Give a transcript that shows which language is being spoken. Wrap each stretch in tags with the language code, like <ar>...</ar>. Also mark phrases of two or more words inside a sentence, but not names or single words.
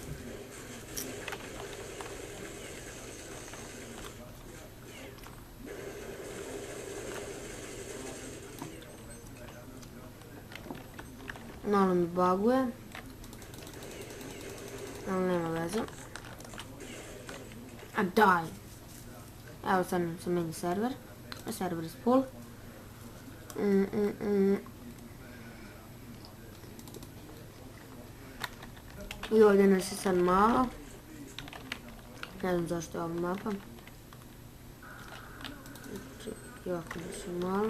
<bs>Malo mi baguje, ali nema veze. A daj! Evo sad nam se meni server,</bs> <en>server is full.</en> <bs>I ovdje nas je sad malo. Ne znam zašto je ova mapa. Jako nas je malo.</bs>